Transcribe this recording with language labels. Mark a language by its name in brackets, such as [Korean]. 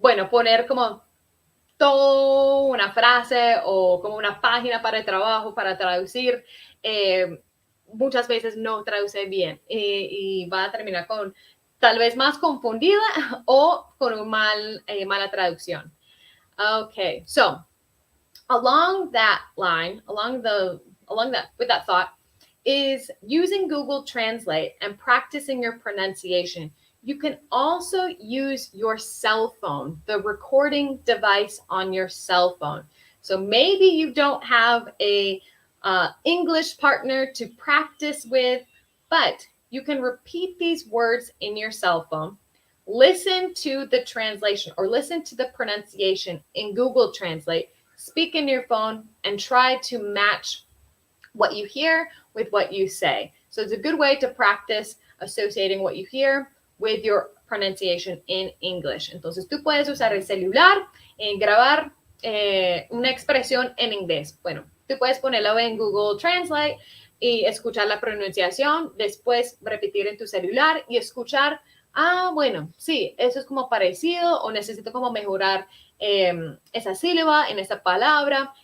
[Spanish] poner como toda una frase o como una página para el trabajo, para traducir, muchas veces no traduce bien y va a terminar con tal vez más confundida o con una mala traducción. [English] Okay, so along that line, with that thought, is using Google Translate and practicing your pronunciation. You can also use your cell phone, the recording device on your cell phone. So maybe you don't have a English partner to practice with, but you can repeat these words in your cell phone, listen to the translation or listen to the pronunciation in Google Translate, speak in your phone, and try to match what you hear with what you say. So it's a good way to practice associating what you hear with your pronunciation in English. [Spanish] Entonces tú puedes usar el celular en grabar una expresión en inglés. Bueno, tú puedes ponerlo en Google Translate y escuchar la pronunciación, después repetir en tu celular y escuchar, bueno, sí, eso es como parecido o necesito como mejorar esa sílaba en esa palabra.